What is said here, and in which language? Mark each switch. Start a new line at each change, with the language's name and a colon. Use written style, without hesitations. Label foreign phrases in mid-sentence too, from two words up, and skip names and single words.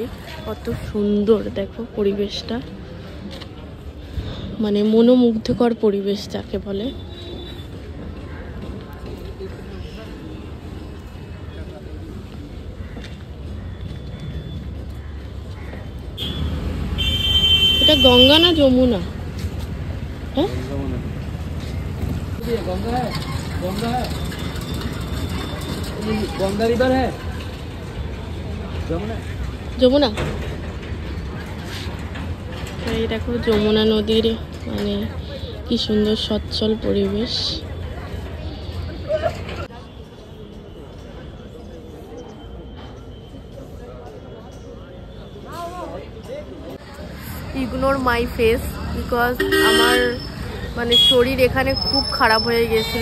Bangla: কত সুন্দর দেখো পরিবেশটা, মানে মনোমুগ্ধকর পরিবেশ যাকে বলে। এটা গঙ্গা না যমুনা? হ্যাঁ
Hindi: गंगा है, गंगा रिवर है,
Bangla: যমুনা। এই দেখো যমুনা নদীর মানে কি সুন্দর সচ্ছল পরিবেশ।
English: ignore my face,
Bangla: বিকজ আমার মানে শরীর এখানে খুব খারাপ হয়ে গেছিলো।